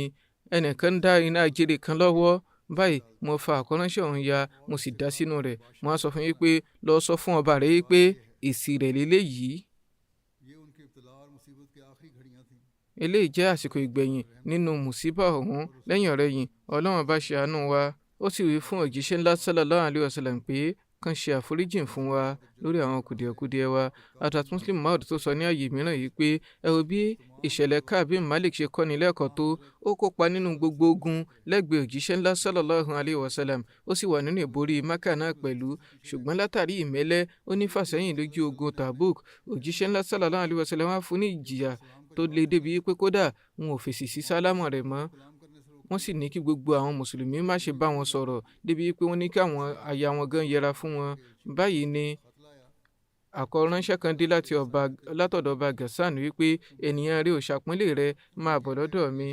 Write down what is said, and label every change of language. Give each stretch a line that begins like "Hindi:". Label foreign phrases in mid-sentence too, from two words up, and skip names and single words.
Yoruba: Ẹnìkan ń dá iná àjèrè kan lọ́wọ́. Báyìí mo fa àkọ́ránṣẹ́ ọ̀hún ya, mo sì dá sínú rẹ̀. Mo á sọ fún yín pé lọ sọ fún ọba rẹ̀ yìí pé èsì rẹ̀ léléyìí. Eléyìí jẹ́ àsìkò ìgbẹ̀yìn nínú mùsíbà ọ̀hún. Lẹ́yìn ọ̀rẹ̀yìn Ọlọ́run bá ṣe àánú wa. Ó sì wí fún òjíṣẹ́ ńlá
Arabic: صلى الله عليه وسلم
Yoruba: pé kàn ṣe àforíjìn fún wa lórí àwọn kùdìẹ̀kudiẹ wa. Hazrat Muslim Maud tó sọ ní ààyè mìíràn yìí pé ẹ wo bí ìṣẹ̀lẹ̀ Ka'b bin Malik ṣe kọ́ni lẹ́kọ̀ọ́ tó. Ó kópa nínú gbogbo ogun lẹ́gbẹ̀ẹ́ òjíṣẹ́ ńlá
Arabic: صلى الله عليه وسلم.
Yoruba: Ó sì wà nínú ìborí Mákà náà pẹ̀lú. Ṣùgbọ́n látàrí ìmẹ́lẹ́ ó ní fàsẹ́yìn lójú ogun Tabuk. Òjíṣẹ́ ńlá
Arabic: صلى الله عليه وسلم
Yoruba: wá fún ní ìjìyà tó le débi pé kódà wọn ò fèsì sí sálámọ̀ rẹ̀ mọ́. Wọ́n sì ní kí gbogbo àwọn mùsùlùmí má ṣe bá wọn sọ̀rọ̀ débi pé wọ́n ní kí àwọn aya wọn gan yẹra fún wọn. Báyìí ni àkọ́ránṣẹ́ kan dé látọ̀dọ̀ ọba Ghassan wípé ènìyàn rẹ̀ ò ṣàpọ́nlé rẹ̀, máa bọ̀ lọ́dọ̀ mi.